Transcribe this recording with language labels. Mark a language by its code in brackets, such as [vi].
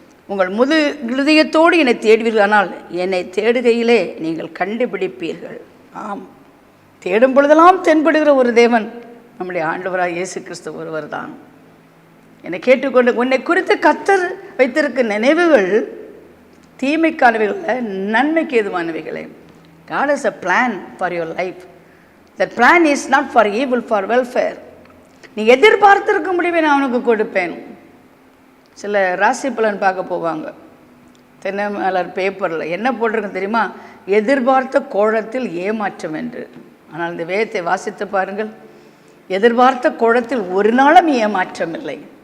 [ta] உங்கள் முழு இருதயத்தோடு என்னை தேடுவீர்கள், ஆனால் என்னை தேடுகையிலே நீங்கள் கண்டுபிடிப்பீர்கள். ஆம், தேடும் பொழுதெல்லாம் தென்படுகிற ஒரு தேவன் நம்முடைய ஆண்டவராக இயேசு கிறிஸ்து ஒருவர் தான். என்னை கேட்டுக்கொண்டு, உன்னை குறித்து கர்த்தர் வைத்திருக்க நினைவுகள் தீமைக்கானவைகள், நன்மைக்கு ஏதுவானவைகளே. [en] God has a plan for your life. That plan is not for evil, for welfare. [ta] நீ எதிர்பார்த்திருக்க முடிவை நான் அவனுக்கு கொடுப்பேன். சில ராசி பலன் பார்க்க போவாங்க, தினமலர் பேப்பரில் என்ன போட்டிருக்கு தெரியுமா? எதிர்பார்த்த கோலத்தில் ஏமாற்றம் என்று. ஆனால் இந்த வேதத்தை வாசித்து பாருங்கள், எதிர்பார்த்த கோலத்தில் ஒரு நாளும் ஏமாற்றம் இல்லை.